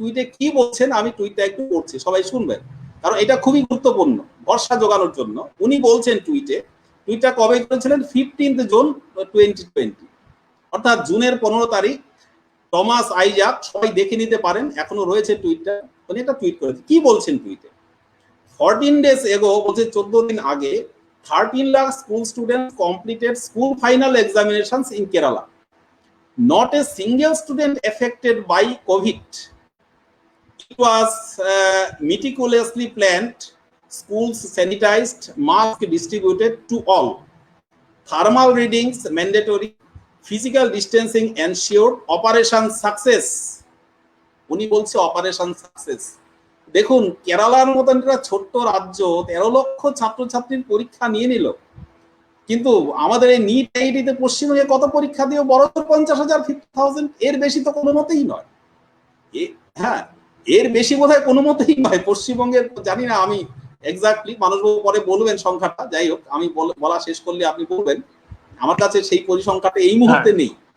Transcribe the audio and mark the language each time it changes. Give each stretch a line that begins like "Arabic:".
Bangla: টুইটে কি বলছেন আমি টুইটটা একটু পড়ছি, সবাই শুনবেন, কারণ এটা খুবই গুরুত্বপূর্ণ ভরসা জোগানোর জন্য। উনি বলছেন টুইটটা কবে করেছিলেন, 15 জুন 2020, অর্থাৎ জুনের 15 তারিখ। টমাস আইজাক, সবাই দেখে নিতে পারেন, এখনো রয়েছে টুইটটা। উনি একটা টুইট করেছেন, কি বলছেন টুইটে,
English: 14 days ago,
Bangla: বলছে 14 দিন আগে,
English: 13 lakh school students completed school final examinations in Kerala. Not a single student affected by COVID. It was meticulously planned, schools sanitized, masks distributed to all, thermal readings mandatory, physical distancing ensured, operation success.
Bangla: উনি বলছে operation success. দেখুন, কেরালার মতন একটা ছোট্ট রাজ্য 13 লক্ষ ছাত্রছাত্রীর পরীক্ষা নিয়ে নিল, কিন্তু আমাদের এই নিট আইআইটিতে পশ্চিমবঙ্গে কত পরীক্ষা দিয়েও বড় 50,000, 50,000, এর বেশি তো কোনো মতেই নয়। হ্যাঁ, এর বেশি বোধহয় কোনো মতেই নয় পশ্চিমবঙ্গের, জানি না আমি এক্স্যাক্টলি, মানুষবাবু পরে বলবেন সংখ্যাটা, যাই হোক আমি বলা শেষ করলে আপনি বলবেন, আমার কাছে সেই পরিসংখ্যাটা এই মুহূর্তে নেই।